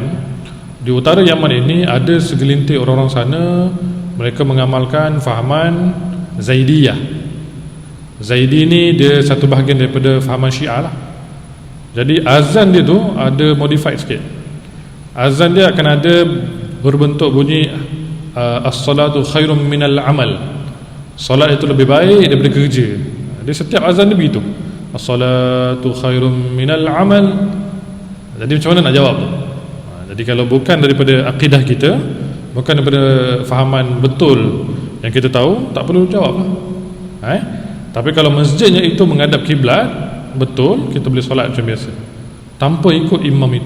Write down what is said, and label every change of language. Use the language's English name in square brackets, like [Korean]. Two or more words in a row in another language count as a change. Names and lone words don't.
[Malay] Di utara Yaman ini ada segelintir orang-orang sana, mereka mengamalkan fahaman Zaidiyah. Zaidi ni dia satu bahagian daripada fahaman Syiah lah. Jadi azan dia tu ada modified sikit. Azan dia akan ada berbentuk bunyi [Arabic] as-salatu khairum minal amal. [Malay] Solat itu lebih baik daripada kerja. Dia setiap azan dia begitu, [Arabic] as-salatu khairum minal amal. [Malay] Jadi macam mana nak jawab tu? Jadi kalau bukan daripada akidah kita, bukan daripada fahaman betul yang kita tahu, tak perlu jawab lah. Tapi kalau masjidnya itu menghadap kiblat, betul, kita boleh solat macam biasa tanpa ikut imam itu.